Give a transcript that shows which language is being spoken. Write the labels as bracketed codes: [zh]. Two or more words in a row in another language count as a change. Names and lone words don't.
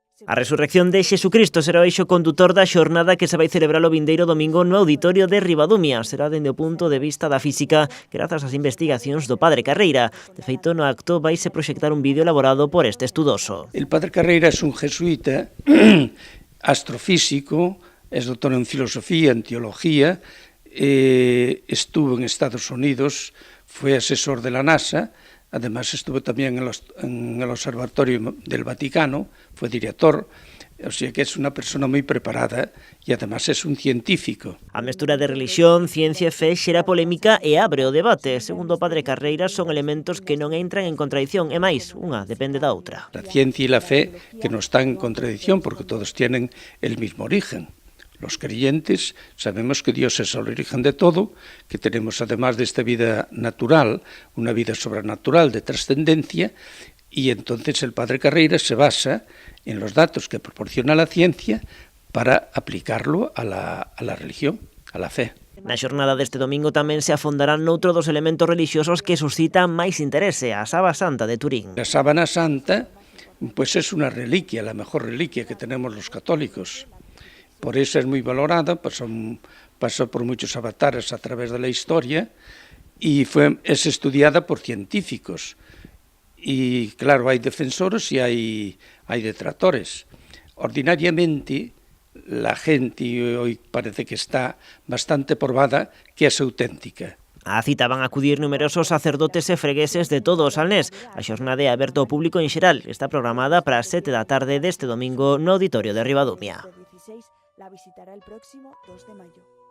[gl] A resurrección de Xesucristo será o eixo condutor da xornada que se vai celebrar o vindeiro domingo no Auditorio de Ribadumia. Será dende o punto de vista da física grazas ás investigacións do Padre Carreira. De feito, no acto vaise proxectar un vídeo elaborado por este estudoso. El Padre Carreira é un jesuita, astrofísico, é doutor en filosofía, en teología, [es] estuvo en Estados Unidos, fue asesor de la NASA. Además estuvo también en el Observatorio del Vaticano, fue director, o sea que es una persona muy preparada y además es un científico. [gl] A mestura de religión, ciencia e fe xera polémica e abre o debate. Segundo o Padre Carreira, son elementos que non entran en contradición, e máis, unha depende da outra. [es] La ciencia y la fe que no están en contradicción porque todos tienen el mismo origen. Los creyentes sabemos que Dios es el origen de todo, que tenemos además de esta vida natural, una vida sobrenatural de trascendencia, y entonces el Padre Carreira se basa en los datos que proporciona la ciencia para aplicarlo a la religión, a la fe. [gl] Na xornada deste domingo tamén se afondarán noutro dos elementos religiosos que suscitan máis interese, a Sábana Santa de Turín. [es] La Sábana Santa pues es una reliquia, la mejor reliquia que tenemos los católicos. Por eso es muy valorada, pasó por muchos avatares a través de la historia y es estudiada por científicos. Y claro, hay defensores y hay detractores. Ordinariamente, la gente hoy parece que está bastante probada que es auténtica. [gl] A cita van a acudir numerosos sacerdotes e fregueses de todo o Salnés. A xornada é aberta ao público en xeral. Está programada para as 7 da tarde deste domingo no Auditorio de Ribadumia. [es] La visitará el próximo 2 de mayo.